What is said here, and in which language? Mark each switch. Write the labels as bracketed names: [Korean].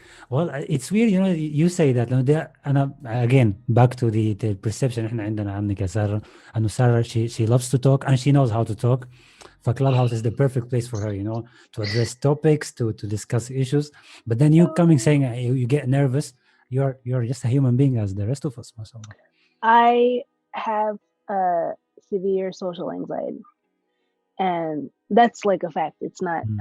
[English] Well, it's weird, you know, you say that. [Arabic] لأنه ده أنا [English] again back to the perception [Arabic] إحنا عندنا عنك يا سارة. إنه سارة [English] she loves to talk and she knows how to talk. For Clubhouse is the perfect place for her, you know, to address topics, to discuss issues. But then you coming saying you get nervous. You're just a human being as the rest of us, mashallah. I have severe social anxiety, and that's like a fact. It's not.